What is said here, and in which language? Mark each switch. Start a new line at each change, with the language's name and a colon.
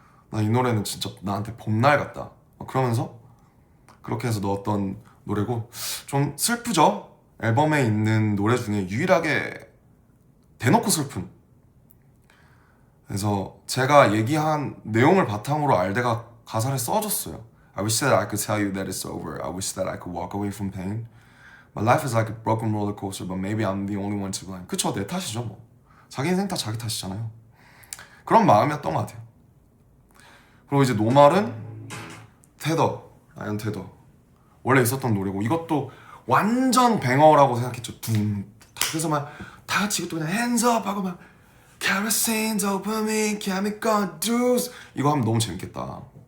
Korean: 나 이 노래는 진짜 나한테 봄날 같다. 그러면서 그렇게 해서 넣었던 노래고, 좀 슬프죠? 앨범에 있는 노래 중에 유일하게 대놓고 슬픈. 그래서 제가 얘기한 내용을 바탕으로 알데가 가사를 써줬어요.
English: I wish that I could tell you that it's over. I wish that I could walk away from pain. My life is like a broken roller coaster, but maybe I'm the only one to blame.
Korean: 그쵸, 내 탓이죠 뭐. 자기 인생 다 자기 탓이잖아요. 그런 마음이었던 것 같아요. 그리고 이제 노말은 아이언 테더 원래 있었던 노래고, 이것도 완전 뱅어라고 생각했죠. 그래서 막 다 같이 이것도 그냥
English: hands up
Korean: 하고 막
English: kerosene, dopamine, chemical juice
Korean: 이거 하면 너무 재밌겠다.